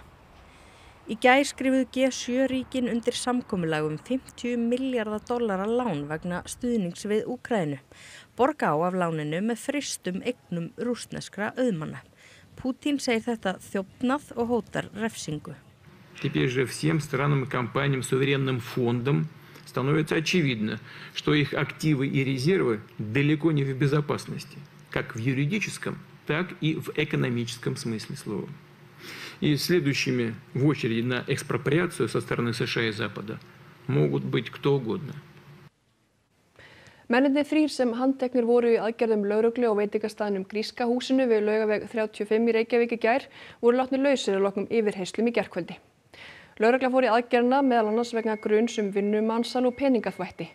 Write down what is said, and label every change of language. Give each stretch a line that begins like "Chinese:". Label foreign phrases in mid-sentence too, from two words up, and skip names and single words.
Icelandic: Í gær skrifuðu G7-ríkin undir samkomulag $50 milljarða lán vegna stuðnings við Úkraínu. Borga á af láninu með frystum eignum rússneskra auðmanna. Путин segir þetta þjófnað og hótar refsingu.
Russian: Теперь же всем странам и компаниям, суверенным фондам становится очевидно, что их активы и резервы далеко не в безопасности, как в юридическом, так и в экономическом смысле слова. И следующими в очереди на экспроприацию со стороны США и Запада могут быть кто угодно.
Icelandic: Mennirnir 3 sem handteknir voru í aðgerðum lögreglu og veitingastaðnum Gríska húsinu við Laugaveg 35 í Reykjavík í gær voru látnir lausir að loknum yfirheyrslum í gærkvöldi. Lögregla fór í aðgerðina meðal annars vegna gruns vinnumansal og peningaþvætti.